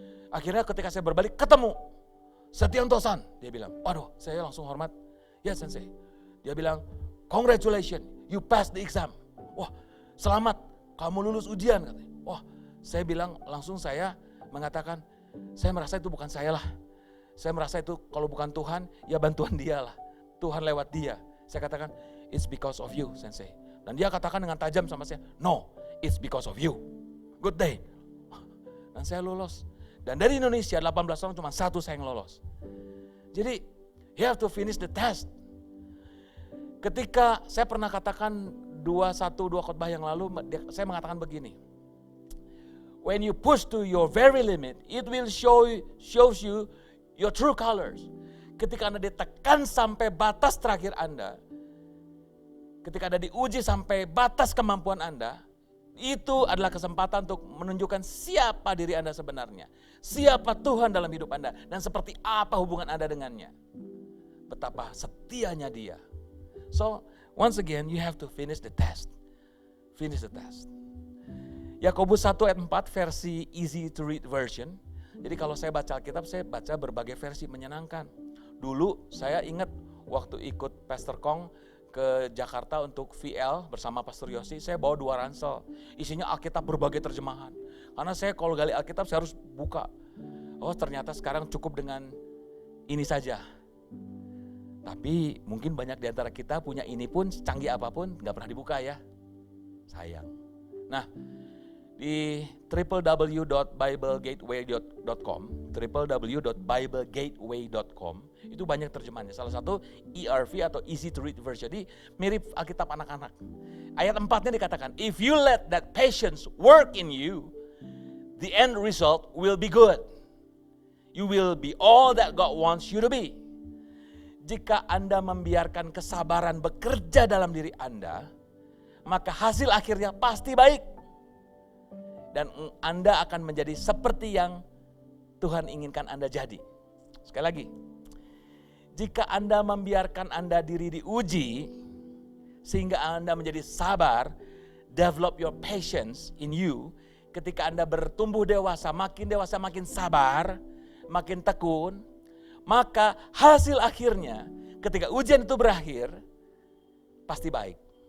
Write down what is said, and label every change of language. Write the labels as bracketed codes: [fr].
[id] Akhirnya ketika saya berbalik, ketemu Setianto-san. Dia bilang, waduh saya langsung hormat. Ya Sensei. Dia bilang, [en] congratulations, you passed the exam. [id] Wah selamat, kamu lulus ujian katanya. Wah saya bilang, langsung saya mengatakan, saya merasa itu bukan saya lah. Saya merasa itu kalau bukan Tuhan, ya bantuan dia lah. Tuhan lewat dia. Saya katakan, [en] it's because of you Sensei. [id] Dan dia katakan dengan tajam sama saya, no, [en] it's because of you. Good day. [id] Dan saya lolos. Dan dari Indonesia 18 orang cuma 1 saya yang lolos. Jadi, [en] you have to finish the test. [id] Ketika saya pernah katakan 2 khotbah yang lalu, saya mengatakan begini. [en] When you push to your very limit, it will shows you your true colors. [id] Ketika Anda ditekan sampai batas terakhir Anda, ketika Anda diuji sampai batas kemampuan Anda, itu adalah kesempatan untuk menunjukkan siapa diri Anda sebenarnya. Siapa Tuhan dalam hidup Anda dan seperti apa hubungan Anda dengannya. Betapa setianya Dia. [en] So, once again you have to finish the test. Finish the test. [id] Yakobus 1 ayat 4 versi [en] easy to read version. [id] Jadi kalau saya baca Alkitab, saya baca berbagai versi menyenangkan. Dulu saya ingat waktu ikut Pastor Kong ke Jakarta untuk VL bersama Pastor Yosi, saya bawa 2 ransel. Isinya Alkitab berbagai terjemahan. Karena saya kalau gali Alkitab saya harus buka. Oh ternyata sekarang cukup dengan ini saja. Tapi mungkin banyak di antara kita punya ini pun canggih apapun gak pernah dibuka ya. Sayang. Nah, di www.biblegateway.com www.biblegateway.com itu banyak terjemahannya. Salah satu ERV atau Easy to Read Version. Jadi mirip Alkitab anak-anak. Ayat 4-nya dikatakan, [en] if you let that patience work in you, the end result will be good. You will be all that God wants you to be. [id] Jika Anda membiarkan kesabaran bekerja dalam diri Anda, maka hasil akhirnya pasti baik. Dan Anda akan menjadi seperti yang Tuhan inginkan Anda jadi. Sekali lagi, jika Anda membiarkan Anda diri diuji, sehingga Anda menjadi sabar, [en] develop your patience in you, [id] ketika Anda bertumbuh dewasa makin sabar, makin tekun, maka hasil akhirnya ketika ujian itu berakhir, pasti baik.